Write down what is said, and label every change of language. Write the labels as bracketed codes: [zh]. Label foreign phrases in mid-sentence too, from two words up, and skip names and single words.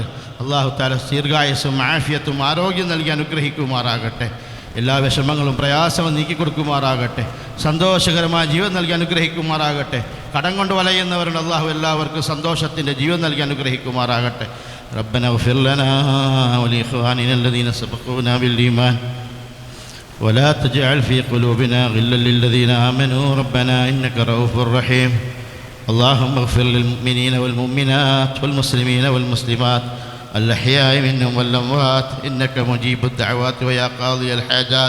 [ar] الله تعالى [ml] ദീർഘായുസ്സും ആഫിയത്തും ആരോഗ്യം നൽകി അനുഗ്രഹിക്കുമാറാകട്ടെ. എല്ലാ വിഷമങ്ങളും പ്രയാസവും നീക്കിക്കൊടുക്കുമാറാകട്ടെ. സന്തോഷകരമായ ജീവൻ നൽകി അനുഗ്രഹിക്കുമാറാകട്ടെ. കടം കൊണ്ട് വലയുന്നവരുണ്ട്. അള്ളാഹു എല്ലാവർക്കും സന്തോഷത്തിൻ്റെ ജീവൻ നൽകി അനുഗ്രഹിക്കുമാറാകട്ടെ. [ar] ربنا اغفر لنا ولإخواننا الذين سبقونا بالإيمان ولا تجعل في قلوبنا غلا للذين آمنوا ربنا إنك رؤوف رحيم. اللهم اغفر للمؤمنين والمؤمنات والمسلمين والمسلمات الأحياء منهم والأموات إنك مجيب الدعوات ويا قاضي الحاجات.